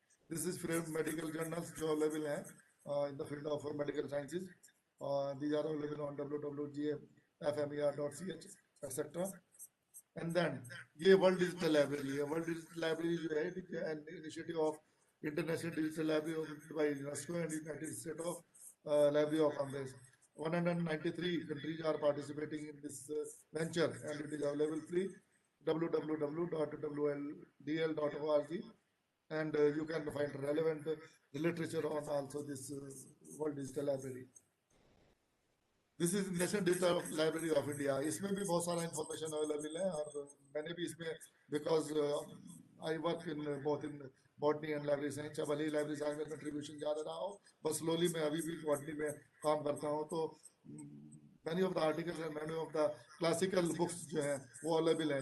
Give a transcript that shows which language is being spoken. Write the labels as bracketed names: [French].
[English] this is free medical journals [Hindi] जो [English] Available है in the field of medical sciences. These are available on www.gfmer.ch etcetera. And then [Hindi] ये [English] World digital library है. World digital library [Hindi] जो है, [English] It is an initiative of International Digital Library by UNESCO and United States of Library of Congress. 193 countries are participating in this venture, and it is available free. www.wldl.org, and you can find relevant literature on also this World Digital Library. This is National Digital Library of India. [Hindi] इसमें भी बहुत सारा information available है, और मैंने भी इसमें [English] Because I work in both in botany and library science. [Hindi] चाहे भले ही लाइब्रेरी साइंस में कंट्रीब्यूशन ज़्यादा रहा हो, बस स्लोली मैं अभी भी बॉटनी में काम करता हूँ. तो [English] many of the articles and many of the classical books [Hindi] जो हैं वो अवेलेबल हैं.